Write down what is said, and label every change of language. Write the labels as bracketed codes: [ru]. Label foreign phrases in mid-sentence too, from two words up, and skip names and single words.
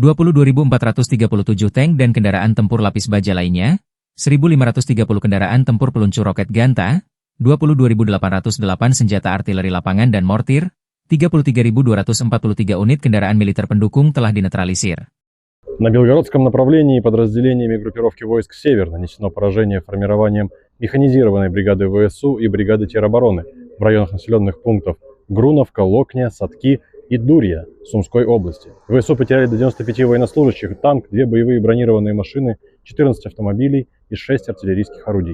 [id] 22.437 tank dan kendaraan tempur lapis baja lainnya, 1.530 kendaraan tempur peluncur roket Ganta, 22.808 senjata artileri lapangan dan mortir, 33.243 unit kendaraan militer pendukung telah dinetralisir. [ru] На Белгородском направлении подразделениями группировки войск «Север» нанесено поражение формированием механизированной бригады ВСУ и бригады теробороны в районах населенных пунктов Груновка, Локня, Садки и Дурья Сумской области. ВСУ потеряли до 95 военнослужащих, танк, 2 боевые бронированные машины, 14 автомобилей и 6 артиллерийских орудий.